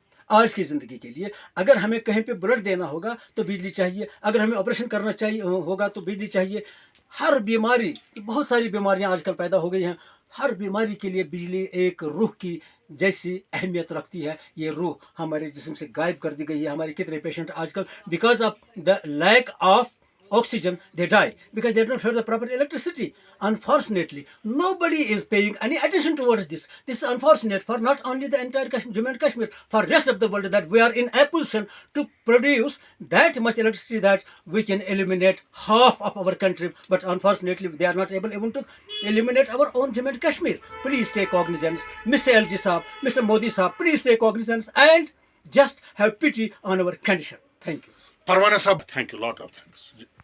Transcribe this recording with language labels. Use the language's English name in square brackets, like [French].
[Hindi] आज की ज़िंदगी के लिए अगर हमें कहीं पे ब्लड देना होगा तो बिजली चाहिए, अगर हमें ऑपरेशन करना चाहिए होगा तो बिजली चाहिए। हर बीमारी, बहुत सारी बीमारियां आजकल पैदा हो गई हैं, हर बीमारी के लिए बिजली एक रूह की जैसी अहमियत रखती है। ये रूह हमारे जिस्म से गायब कर दी गई है। हमारे कितने पेशेंट आजकल [English] Because of the lack of oxygen they die because they don't have the proper electricity. Unfortunately, nobody is paying any attention towards this. This is unfortunate for not only the entire Jammu and Kashmir, for rest of the world, that we are in a position to produce that much electricity that we can eliminate half of our country. But unfortunately, they are not able even to eliminate our own Jammu and Kashmir. Please take cognizance, Mr. LG Saab, Mr. Modi Saab. Please take cognizance and just have pity on our condition. Thank you. Parwana साहब, thank you, lot of thanks.